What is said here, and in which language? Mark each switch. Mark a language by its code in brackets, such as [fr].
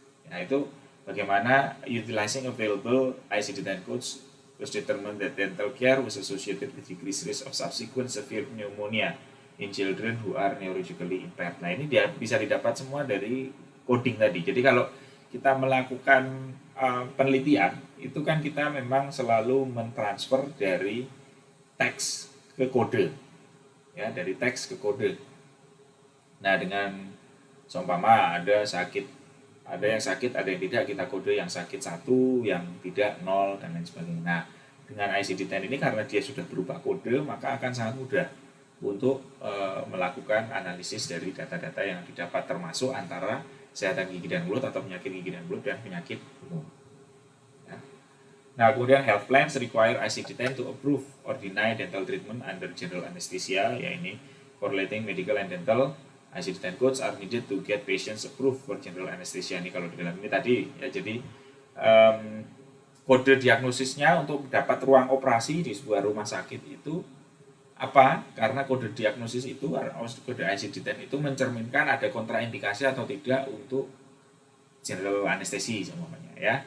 [id] Nah, itu bagaimana [en] utilizing available ICD-10 codes was determined that dental care was associated with decreased risk of subsequent severe pneumonia in children who are neurologically impaired. [id] Nah, ini bisa didapat semua dari coding tadi. Jadi kalau kita melakukan penelitian, itu kan kita memang selalu mentransfer dari teks ke kode. Ya, dari teks ke kode. Nah, dengan seumpama ada yang sakit, ada yang tidak, kita kode yang sakit 1, yang tidak 0, dan lain sebagainya. Nah, dengan ICD-10 ini karena dia sudah berubah kode, maka akan sangat mudah untuk melakukan analisis dari data-data yang didapat, termasuk antara kesehatan gigi dan mulut atau penyakit gigi dan mulut dan penyakit umum. Ya. Nah, kemudian [en] health plans require ICD-10 to approve or deny dental treatment under general anesthesia, [id] ya ini [en] correlating medical and dental. ICD-10 codes are needed to get patients approved for general anesthesia. [id] Ini kalau di dalam ini tadi ya, jadi kode diagnosisnya untuk dapat ruang operasi di sebuah rumah sakit itu apa? Karena kode diagnosis itu, kode ICD-10 itu mencerminkan ada kontraindikasi atau tidak untuk general anestesi semuanya ya.